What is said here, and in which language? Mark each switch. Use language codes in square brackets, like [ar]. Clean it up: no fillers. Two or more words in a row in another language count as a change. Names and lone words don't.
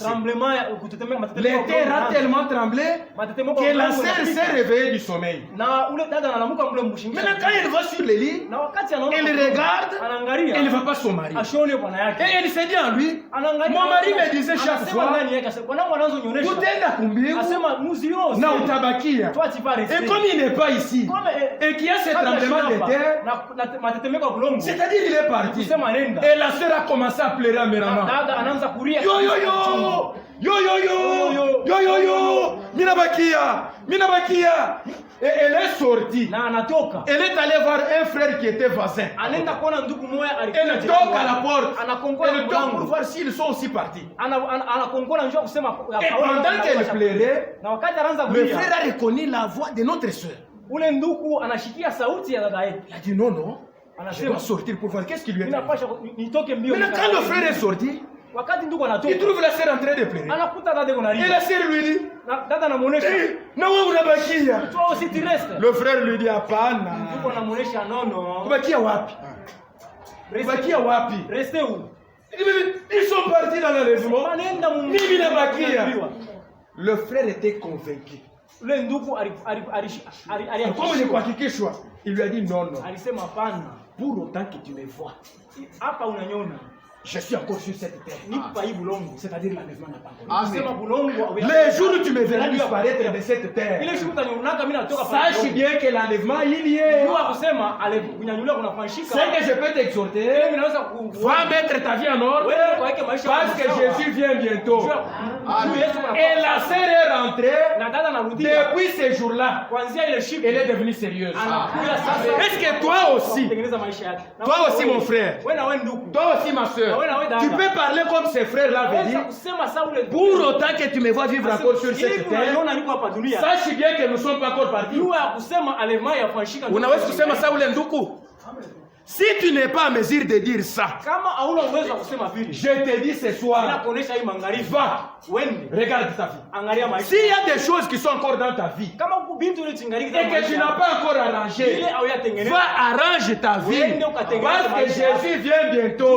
[fr] Le terre a tellement tremblé que la sœur s'est réveillée du sommeil. Maintenant quand elle va sur le lit, elle regarde, elle ne va pas son mari. Et elle se dit en lui, mon mari me disait chaque fois, [sw] Kutenda kumbingu na utabakia. [fr] Et comme il n'est pas ici, et qu'il y a ce tremblement de terre, c'est-à-dire il est parti. Et la sœur a commencé à pleurer en me rendant. Yo yo yo! Yo yo yo! Yo yo yo! Minabakia. Et elle est sortie. [sw] Na anatoka. [fr] Elle est allée voir un frère qui était voisin. [sw] Anaenda kuona ndugu moja alikuwa. [fr] Elle toque à la porte. [sw] Anakongola [fr] Elle toque pour voir s'ils sont aussi partis. [sw] Anakongola njoo kusema. [fr] Et pendant qu'elle pleurait, [sw] na wakati anaanza [fr] le frère a reconnu la voix de notre soeur. [sw] Ule ndugu anashikia sauti ya dada yetu. [fr] Il a dit non. Je dois sortir pour voir qu'est-ce qui lui est arrivé. [sw] Nitoke mbio. [fr] Mais quand le frère est sorti, [sw] wakati ndugu anatoka, [fr] il trouve la sœur en train de pleurer. [sw] Anakuta dada yako analia. [fr] Et la sœur lui dit, [sw] dada anamuonesha, na wewe unabakia. [fr] Toi aussi tu restes. Le frère lui dit hapana. [sw] Ndugu anamuonesha nono. Ubakia wapi? Ubakia wapi? [fr] Restez où? Ils sont partis dans l'enlèvement. [sw] Mimi nabakia. [fr] Le frère était convaincu. [sw] Ule ndugu [fr] Comme il kuhakikishwa, il lui a dit non. [sw] Alisema hapana. [fr] Pour autant que tu me vois. [sw] Hapa unaniona. [fr] Je suis encore sur cette terre. C'est-à-dire l'enlèvement n'a pas encore. Les jours où tu me verras disparaître de cette terre, sache bien que l'enlèvement il y est. Ce que je peux t'exhorter, va mettre ta vie en ordre parce que Jésus vient bientôt. Et la sœur est rentrée depuis ce jour-là. Elle est devenue sérieuse. Est-ce que toi aussi mon frère, toi aussi ma soeur, tu peux parler comme ces frères-là veulent dire. Pour autant que tu me vois vivre encore sur cette terre, sache bien que nous ne sommes pas encore partis. [sw] Unaweza kusema ça ule nduku? [fr] Si tu n'es pas en mesure de dire ça, je te dis ce soir, va, regarde ta vie. S'il y a des choses qui sont encore dans ta vie et que tu n'as pas encore arrangé, va arranger ta vie parce que Jésus vient bientôt.